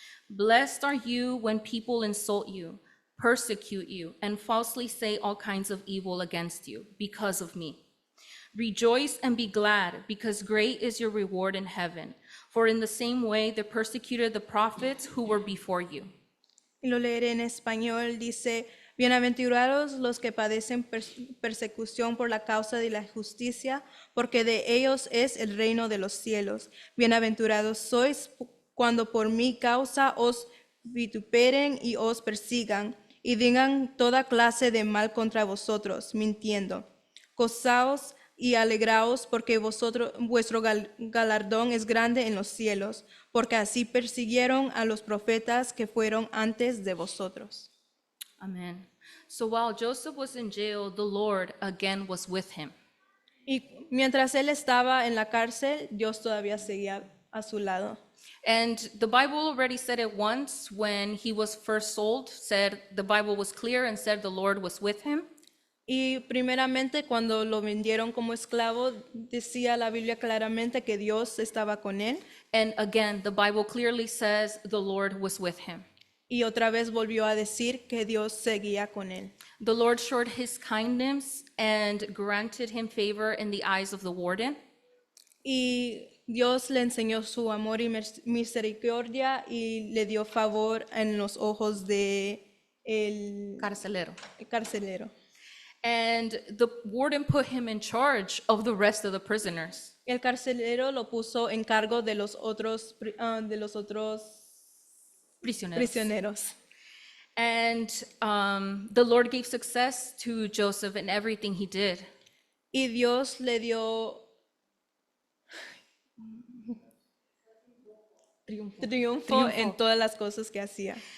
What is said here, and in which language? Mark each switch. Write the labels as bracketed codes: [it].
[en] Blessed are you when people insult you, persecute you, and falsely say all kinds of evil against you because of me. Rejoice and be glad, because great is your reward in heaven. For in the same way they persecuted the prophets who were before you. [es] Y lo leeré en español. Dice, bienaventurados los que padecen persecución por la causa de la justicia, porque de ellos es el reino de los cielos. Bienaventurados sois cuando por mi causa os vituperen y os persigan, y digan toda clase de mal contra vosotros, mintiendo. Gozaos y alegraos, porque vuestro galardón es grande en los cielos, porque así persiguieron a los profetas que fueron antes de vosotros. Amen. [en] So while Joseph was in jail, the Lord again was with him. [es] Y mientras él estaba en la cárcel, Dios todavía seguía a su lado. [en] And the Bible already said it once when he was first sold, said the Bible was clear and said the Lord was with him. [es] Y primeramente cuando lo vendieron como esclavo, decía la Biblia claramente que Dios estaba con él. [en] And again, the Bible clearly says the Lord was with him. [es] Y otra vez volvió a decir que Dios seguía con él. [en] The Lord showed his kindness and granted him favor in the eyes of the warden. [es] Y Dios le enseñó su amor y misericordia y le dio favor en los ojos de el Carcelero. carcelero. [en] And the warden put him in charge of the rest of the prisoners. [es] El carcelero lo puso en cargo de los otros Prisioneros. prisioneros. [en] And the Lord gave success to Joseph in everything he did. [es] Y Dios le dio triunfo en todas las cosas que hacía.